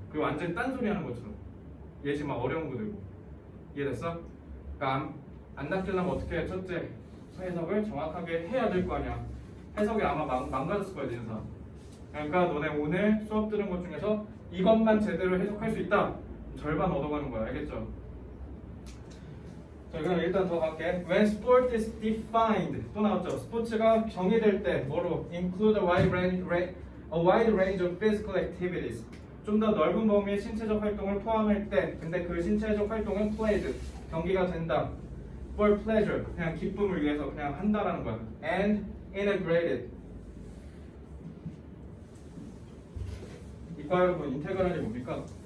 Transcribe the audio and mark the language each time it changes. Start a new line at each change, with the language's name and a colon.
Korean: 그 완전 딴소리 하는 것처럼. 얘 지금 막 어려운 거 들고. 이해됐어? 그러니까 안 낚이려면 어떻게 해? 첫째, 해석을 정확하게 해야 될 거 아니야. 해석이 아마 망가졌을 거야, 니네사. 그러니까 너네 오늘 수업 들은 것 중에서 이것만 제대로 해석할 수 있다. 절반 얻어가는 거야. 알겠죠? 자, 그럼 일단 더 갈게.
English: When sport is defined
Korean: 또 나왔죠. 스포츠가 정의될 때 뭐로?
English: Include a wide range of physical activities.
Korean: 좀 더 넓은 범위의 신체적 활동을 포함할 때, 근데 그 신체적 활동은
English: played
Korean: 경기가 된다.
English: For pleasure
Korean: 그냥 기쁨을 위해서 그냥 한다라는 거야.
English: And integrated.
Korean: 이과 여러분 인테그랄이 뭡니까?